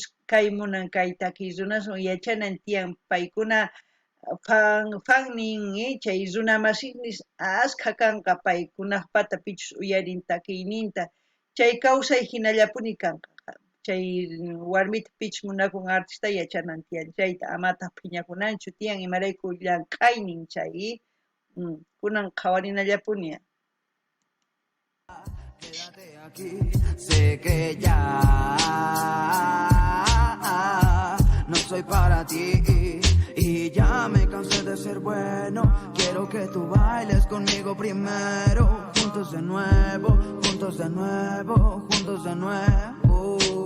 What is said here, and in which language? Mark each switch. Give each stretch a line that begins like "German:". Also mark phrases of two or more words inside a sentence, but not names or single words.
Quechua: kay munan kay takiy runaswan yachanan tiyan paykuna fan nin chay runa masiynis askha kanqa paykunaqpata pichus uyarin takiyninta chay kawsay hinallapuni kanqa chay warmita pichus munakun artista yachanan tiyan chayta amataq phiñakunanchu tiyan imarayku llank'aynin chay kunan qhawarinallapuni.
Spanish: Quédate aquí, sé que ya no soy para ti y ya me cansé de ser bueno. Quiero que tú bailes conmigo primero, juntos de nuevo, juntos de nuevo, juntos de nuevo.